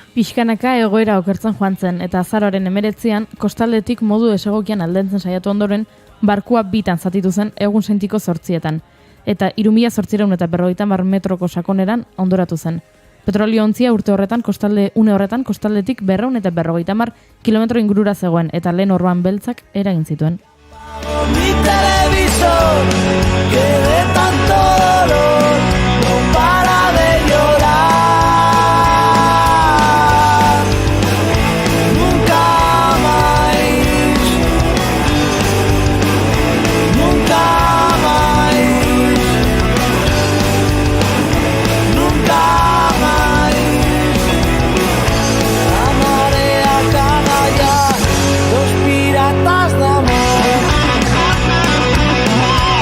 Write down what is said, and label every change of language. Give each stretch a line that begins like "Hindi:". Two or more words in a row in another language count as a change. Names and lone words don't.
Basque: Pixkanaka egoera okertzen joan zen eta azaroaren 19an kostaldetik modu desegokian aldentzen saiatu ondoren barkua bitan zatitu zen egun sentiko 8etan eta 3.850 metroko sakoneran ondoratu zen. Petrolio ontzia urte horretan une horretan kostaldetik 250 kilometro ingurura zegoen eta lehen orban beltzak eragin zituen.
Spanish: Mi televisor que de tanto dolor no para de llorar nunca más nunca más nunca más la marea canalla los piratas de amor.